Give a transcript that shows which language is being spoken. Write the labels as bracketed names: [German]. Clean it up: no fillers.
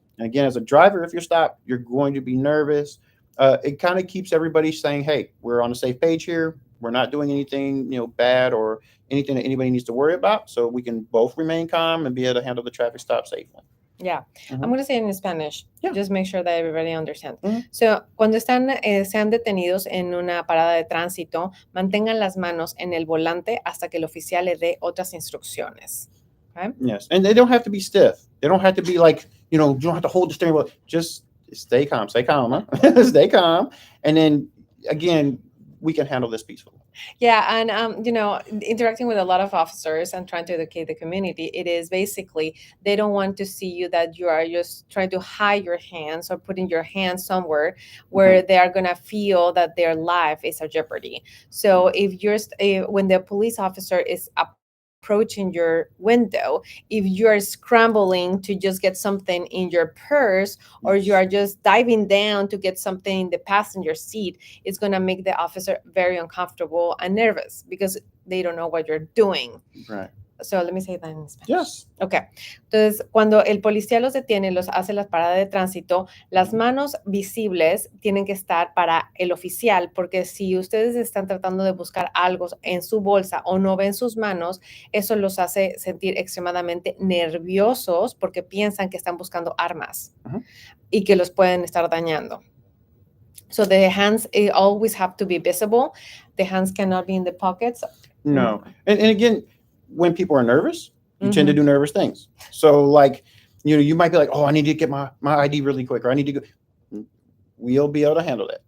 [English] And again, as a driver, if you're stopped, you're going to be nervous. It kind of keeps everybody saying, "Hey, we're on the safe page here. We're not doing anything, bad or anything that anybody needs to worry about." So we can both remain calm and be able to handle the traffic stop safely. Yeah, I'm Mhm. going to say it in Spanish. Yeah. Just make sure that everybody understands. Mhm. [Spanish] So, cuando sean detenidos en una parada de tránsito, mantengan las manos en el volante hasta que el oficial le dé otras instrucciones. [English] Okay? Yes, and they don't have to be stiff. They don't have to be like, you don't have to hold the steering wheel. Just stay calm, stay calm, huh? Stay calm, and then again, we can handle this peacefully. Yeah, and interacting with a lot of officers and trying to educate the community, it is basically they don't want to see you that you are just trying to hide your hands or putting your hands somewhere where they are gonna feel that their life is a jeopardy. So if when the police officer is approaching your window, if you are scrambling to just get something in your purse, or you are Yes. just diving down to get something in the passenger seat, it's going to make the officer very uncomfortable and nervous because they don't know what you're doing. Right. So let me say that in Spanish. Yes. Ok. [Spanish] Entonces, cuando el policía los detiene, los hace las paradas de tránsito, las manos visibles tienen que estar para el oficial, porque si ustedes están tratando de buscar algo en su bolsa o no ven sus manos, eso los hace sentir extremadamente nerviosos porque piensan que están buscando armas y que los pueden estar dañando. [English] So the hands always have to be visible. The hands cannot be in the pockets. No. And again, when people are nervous, You tend to do nervous things. So like, you might be like, oh, I need to get my ID really quick, or I need to go. We'll be able to handle that.